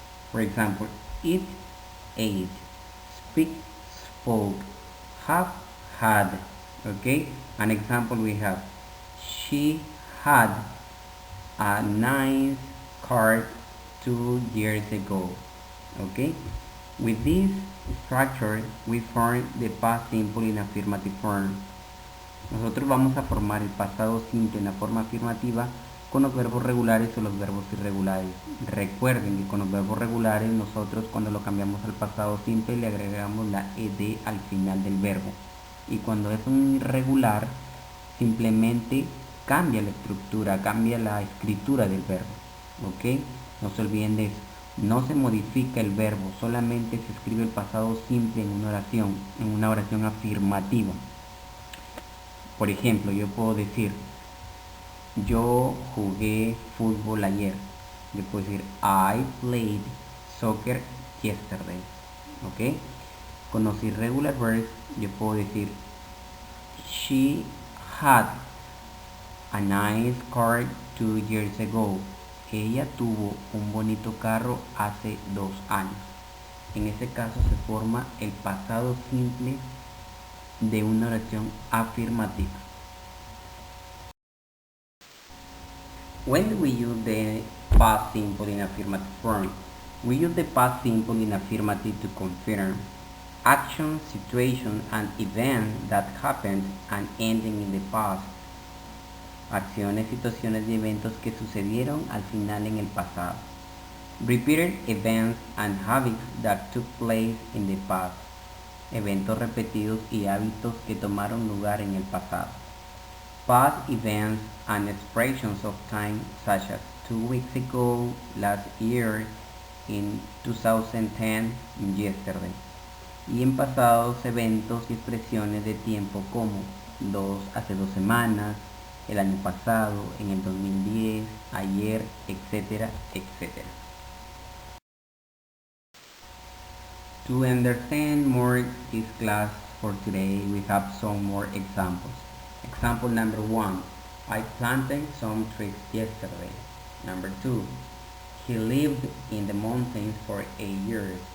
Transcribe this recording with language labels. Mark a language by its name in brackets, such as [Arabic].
[English] For example, eat, ate, speak, spoke, have, had. Okay? An example we have, she had a nice car 2 years ago. Okay? With this structure, we form the past simple in affirmative form. [Spanish] Nosotros vamos a formar el pasado simple en la forma afirmativa con los verbos regulares o los verbos irregulares. Recuerden que con los verbos regulares nosotros cuando lo cambiamos al pasado simple le agregamos la ed al final del verbo. Y cuando es un irregular simplemente cambia la estructura, cambia la escritura del verbo. ¿Ok? No se olviden de eso. No se modifica el verbo, solamente se escribe el pasado simple en una oración afirmativa. Por ejemplo, yo puedo decir, yo jugué fútbol ayer. Yo puedo decir, [English] I played soccer yesterday. [Spanish] ¿Ok? Con los [English] irregular verbs, [Spanish] yo puedo decir, [English] she had a nice car 2 years ago. [Spanish] Ella tuvo un bonito carro hace 2 años. En este caso se forma el pasado simple de una oración afirmativa. [English] When do we use the past simple in affirmative form? We use the past simple in affirmative to confirm actions, situations, and events that happened and ending in the past. [Spanish] Acciones, situaciones y eventos que sucedieron al final en el pasado. [English] Repeated events and habits that took place in the past. [Spanish] Eventos repetidos y hábitos que tomaron lugar en el pasado. [English] Past events and expressions of time such as 2 weeks ago, last year, in 2010, yesterday. [Spanish] Y en pasados eventos y expresiones de tiempo como hace 2 semanas, el año pasado, en el 2010, ayer, etcétera, etcétera. [English] To understand more this class for today, we have some more examples. Example number 1, I planted some trees yesterday. Number 2, he lived in the mountains for 8 years.